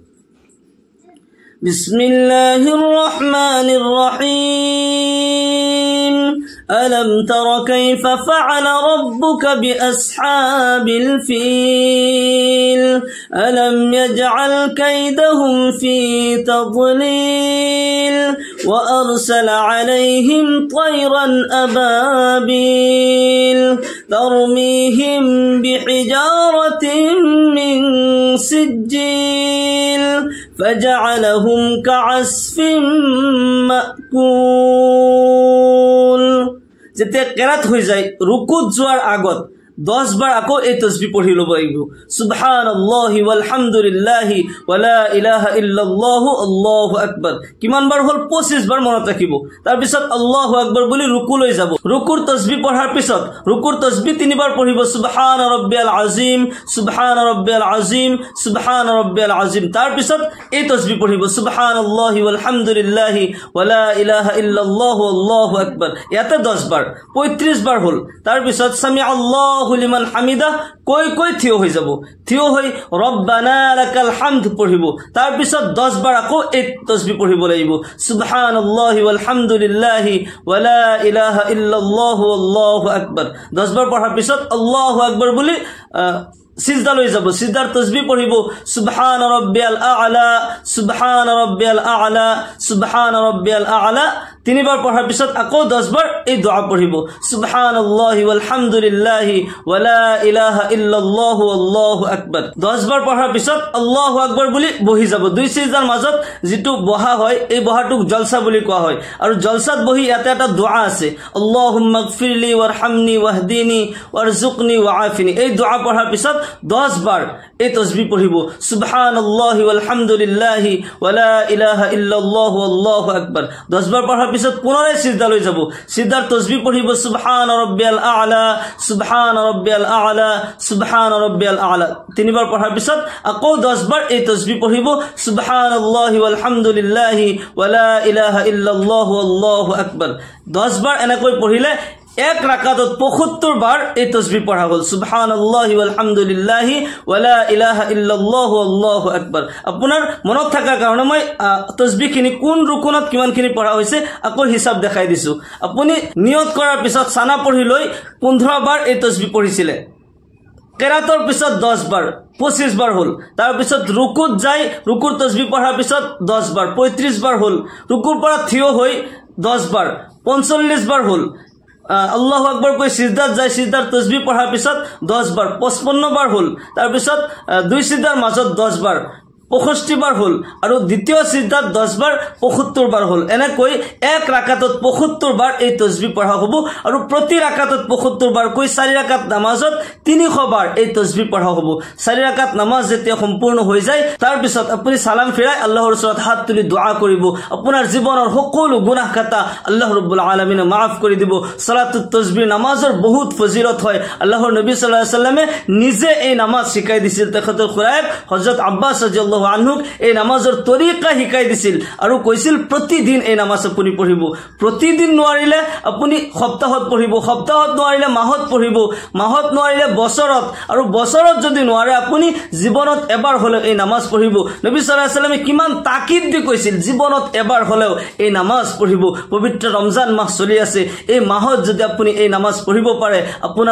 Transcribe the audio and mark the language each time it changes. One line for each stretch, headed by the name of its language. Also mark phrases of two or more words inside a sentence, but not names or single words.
Arabic: بسم الله الرحمن الرحيم ألم تر كيف فعل ربك بأصحاب الفيل ألم يجعل كيدهم في تضليل وأرسل عليهم طيرا أبابيل ترميهم بحجارة من سجيل فجعلهم كعصف مأكول
Assamese: যেতিয়া কেরাত হৈ যায় রুকুত যোৱাৰ আগত 10 বাৰ আকৌ এই তাসবিহ পঢ়ি লব লাগিব
Arabic: سبحان الله والحمد لله ولا إله إلا الله الله أكبر
Assamese: কিমান বাৰ হল 25 বাৰ মনত ৰাখিব তাৰ পিছত
Arabic: الله أكبر
Assamese: বুলি রুকু লৈ যাব রুকুৰ তাসবিহ পঢ়াৰ পিছত রুকুৰ তাসবিহ 3 বাৰ পঢ়িব
Arabic: سبحان ربي العظيم سبحان ربي العظيم سبحان ربي العظيم
Assamese: তাৰ পিছত এই তাসবিহ পঢ়িব
Arabic: سبحان الله والحمد لله ولا إله إلا الله الله أكبر
Assamese: ইয়াতে 10 বাৰ 35 বাৰ হল তাৰ পিছত
Arabic: سمع الله لمن حمده
Assamese: কই থিয় হৈ যাব থিয় হৈ রব্বানা
Arabic: لك الحمد
Assamese: পঢ়িব তাৰ পিছত 10 বাৰ আকৌ এই তাসবিহ পঢ়িব লাগিব
Arabic: سبحان الله والحمد لله ولا إله إلا الله الله أكبر
Assamese: 10 বাৰ পঢ়াৰ পিছত
Arabic: الله أكبر
Assamese: বুলি সিজদা লৈ যাব সিজদাৰ তাসবিহ পঢ়িব
Arabic: سبحان ربي الأعلى سبحان ربي الأعلى سبحان ربي الأعلى
Assamese: 3 বাৰ পঢ়াৰ পিছত আকৌ 10 বাৰ এই দোয়া পঢ়িব
Arabic: سبحان الله والحمد لله ولا إله إلا الله الله أكبر
Assamese: 10 বাৰ পঢ়াৰ পিছত
Arabic: الله أكبر
Assamese: বুলি বহি যাব দুই সিজদাৰ মাজত যেটো বহা হয় এই বহাটোক জলসা বুলি কোৱা হয় আৰু জলসাত বহি ইয়াতে এটা দোয়া আছে
Arabic: اللهم اغفر لي وارحمني واهدني وارزقني وعافني
Assamese: এই দোয়া পঢ়াৰ পিছত 10 বাৰ এই তাসবিহ পঢ়িব
Arabic: سبحان الله والحمد لله ولا إله إلا الله الله أكبر
Assamese: 10 বাৰ পঢ়াৰ পিছত পুনৰাই সিজদালৈ যাব সিজদাৰ তাসবিহ পঢ়িব
Arabic: سبحان ربي الأعلى سبحان ربي الأعلى سبحان ربي الأعلى
Assamese: তিনিবাৰ পঢ়াৰ পিছত আকৌ 10 বাৰ এই তাসবিহ পঢ়িব
Arabic: سبحان الله والحمد لله ولا إله إلا الله الله أكبر
Assamese: 10 বাৰ এনেকৈ পঢ়িলে এক রাকাতত 75 বার এই তাসবিহ পড়া হল
Arabic: سبحان الله والحمد لله ولا إله إلا الله الله أكبر
Assamese: আপোনাৰ মনত থাকাৰ কাৰণে মই তাসবিহখিনি কোন রুকুনত কিমানখিনি পঢ়া হৈছে আকৌ হিসাব দেখাই দিছো আপুনি নিয়ত কৰাৰ পিছত সানা পঢ়ি লৈ 15 বাৰ এই তাসবিহ পঢ়িছিলে কেৰাতৰ পিছত 10 বাৰ 25 বাৰ হল তাৰ পিছত রুকুত যায় রুকুৰ তাসবিহ পঢ়াৰ পিছত 10 বাৰ 35 বাৰ হল রুকুৰ পৰা থিয় হৈ 10 বাৰ 45 বাৰ হল
Arabic: الله أكبر
Assamese: কই সিজদাত যায় সিজদাৰ তাসবিহ পঢ়াৰ পিছত 10 বাৰ 55 বাৰ হল তাৰ পিছত দুই সিজদাৰ মাজত 10 বাৰ 65 বাৰ হল আৰু দ্বিতীয় সিজদাত 10 বাৰ 75 বাৰ হল এনেকৈ এক রাকাতত 75 বাৰ এই তাসবিহ পঢ়া হ'ব আৰু প্ৰতি রাকাতত 75 বাৰ কৈ 4 রাকাত নামাজত 300 বাৰ এই তাসবিহ পঢ়া হ'ব 4 রাকাত নামাজ যেতিয়া সম্পূৰ্ণ হৈ যায় তাৰ পিছত আপুনি সালাম ফিৰাই আল্লাহৰ ওচৰত হাত তুলি দুআ কৰিব আপোনাৰ জীৱনৰ সকলো গুনাহ খাতা
Arabic: الله رب العالمين
Assamese: মাফ কৰি দিব সালাতুত তাসবিহ নামাজৰ বহুত ফজিলত হয় আল্লাহৰ নবী
Arabic: صلى الله عليه وسلم
Assamese: নিজে এই নামাজ শিকাই দিছিল তেখেতৰ খুৰায়েক হযরত আব্বাস
Arabic: رضي الله عنه
Assamese: এই নামাজৰ তৰিকা শিকাই দিছিল আৰু কৈছিল প্ৰতিদিন এই নামাজ আপুনি পঢ়িব প্ৰতিদিন নোৱাৰিলে আপুনি সপ্তাহত পঢ়িব সপ্তাহত নোৱাৰিলে মাহত পঢ়িব মাহত নোৱাৰিলে বছৰত আৰু বছৰত যদি নোৱাৰে আপুনি জীৱনত এবাৰ হলে এই নামাজ পঢ়িব নবী
Arabic: صلى الله عليه وسلم
Assamese: কিমান তাকিদ দি কৈছিল জীৱনত এবাৰ হলেও এই নামাজ পঢ়িব পবিত্ৰ ৰমজান মাহ চলি আছে এই মাহত যদি আপুনি এই নামাজ পঢ়িব পাৰে আপোনাৰ